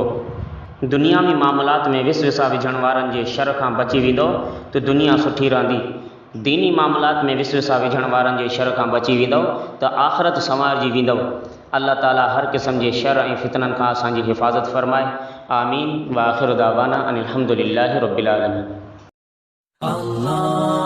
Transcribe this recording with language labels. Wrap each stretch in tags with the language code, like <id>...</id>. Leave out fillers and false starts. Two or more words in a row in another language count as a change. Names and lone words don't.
<sd>दुनियावी मामलात में विसविसा विझण वारनि जे शर खां बची वेंदो त दुनिया सुठी रहंदी। दीनी मामलात में विसविसा विझण वारनि जे शर खां बची वेंदो त आख़िरत संवारजी वेंदो। अल्लाह ताला हर क़िस्म जे शर ऐं फितननि खां असांजी हिफ़ाज़त फ़रमाए।</sd> <ar>آمين وآخر دعوانا أن الحمد لله رب العالمين.</ar>